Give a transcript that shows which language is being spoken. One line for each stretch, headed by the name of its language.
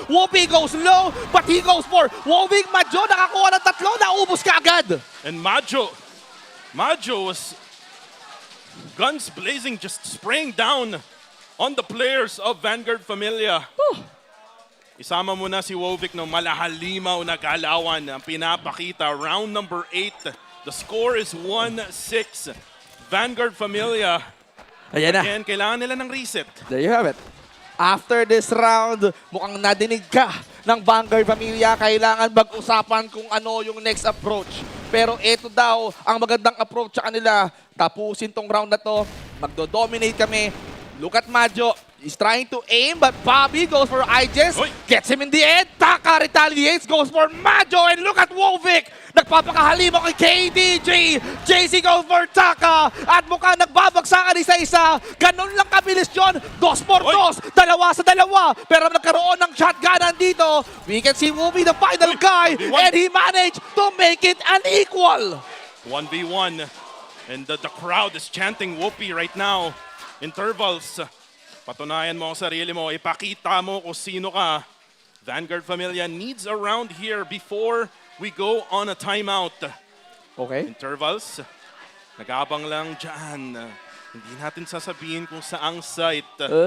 English: Wopi goes low, but he goes for Wovic.
Filipino: Madjo nakakuha ng tatlo, naubos ka agad.
English: And Majo was guns blazing, just spraying down on the players of Vanguard Familia.
Filipino: Isama mo na si Wovic ng malahalimaw na galawan ang pinapakita.
English: Round number 8. The score is 1-6. Vanguard Familia.
Filipino: Ayan na. Again, kailangan nila ng reset.
English: There you have it. After this round,
Filipino: mukhang nadinig ka ng Vanguard Pamilya. Kailangan mag-usapan kung ano yung next approach. Pero ito daw ang magandang approach sa kanila. Tapusin tong round na to. Magdo-dominate kami.
English: Look at Majo. He's trying to aim, but Bobby goes for Iges. Gets him in the end. Taka retaliates, goes for Majo. And look at Wolvik.
Filipino: Nagpapakahalimo kay KDJ.
English: JC goes for Taka.
Filipino: At mukhang nagbabagsakan isa-isa. Ganun lang kabilis yun.
English: 2 for 2.
Filipino: 2 sa 2. Pero nagkaroon ng shotgunan dito.
English: We can see Wolvik, the final guy. And he managed to make it unequal. 1v1. And the crowd is chanting Whoopi right now. Intervals.
Filipino: Patunayan mo ang sarili mo. Ipakita mo kung sino ka.
English: Vanguard Familia needs a round here before we go on a timeout. Okay.
Filipino: Intervals. Nag-abang lang dyan. Hindi natin sasabihin kung saang site.